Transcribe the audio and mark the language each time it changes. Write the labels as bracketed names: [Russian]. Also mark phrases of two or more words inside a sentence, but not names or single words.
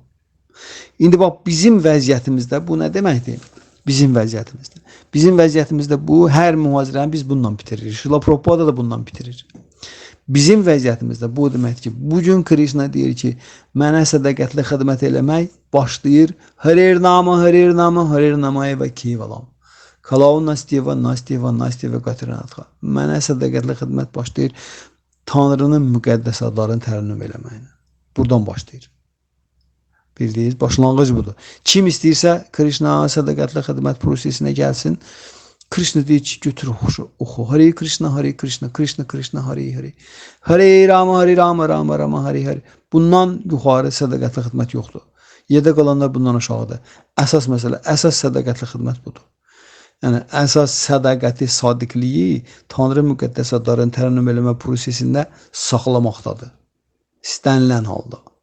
[Azerbaijani] İndi bax, bizim vəziyyətimizdə bu nə deməkdir? Bizim vəziyyətimizdə. Bizim vəziyyətimizdə bu, hər mühazirəni biz bundan bitiririk. Şrila Prabhupada da bundan bitirir. Bizim vəziyyətimizdə bu deməkdir ki, bugün Krishna deyir ki, mənə sədaqətli xidmət eləmək başlayır. [Sanskrit] हरेर्नाम हरेर्नाम हरेर्नामैव केवलम्. कलौ नास्त्येव नास्त्येव नास्त्येव गतिरन्यथा. [Azerbaijani] Mənə sədaqətli xidmət başlayır Tanrının müqəddəs adlarını tərənnüm eləməklə. Buradan başlayır. Bildiğiniz başlanğıc budur. Kim istəyirsə Krishna sədaqətli xidmət prosesinə gəlsin. Krishna deyir ki, götür oxu. Hare Krishna, Hare Krishna, Krishna Krishna, Hare Hare. Hare Rama, Hare Rama, Rama Rama, Hare Hare. Bundan yuxarı sədaqətli xidmət yoxdur. Yerdə qalanlar bundan aşağıdır. Əsas məsələ, əsas sədaqətli xidmət budur. Yəni, əsas sədaqəti, sadiqliyi Tanrı müqəddəs adlarını tərənnüm eləmə prosesində saxlamaqdadır. İstənilən halda.